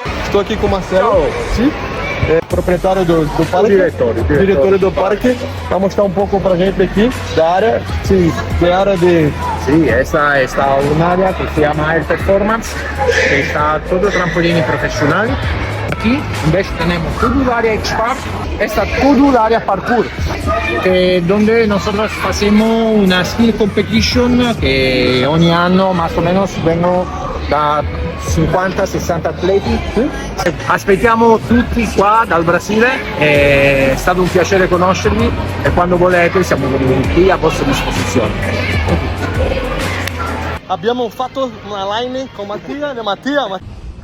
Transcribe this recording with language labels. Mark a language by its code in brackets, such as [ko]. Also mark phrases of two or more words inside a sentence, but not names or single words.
[pt] Estou aqui com o Marcelo. [it] Ciao. [pt] Sim. Proprietário do parque. Diretor do parque. Vai mostrar um pouco pra gente aqui da área. Sim, da área de... [es] Sí, esta está un área que se llama Air Performance, que está todo trampolini profesional. Aquí invece tenemos todo el área X-Park, está todo el área parkour, donde nosotros hacemos una [en] skill competition [es] que [it] ogni anno [es] más o menos [it] vengono da 50-60 atleti. Aspettiamo tutti qua dal Brasile, è stato un piacere conoscervi e quando volete siamo qui a vostra disposizione. Abbiamo fatto una line con Mattia.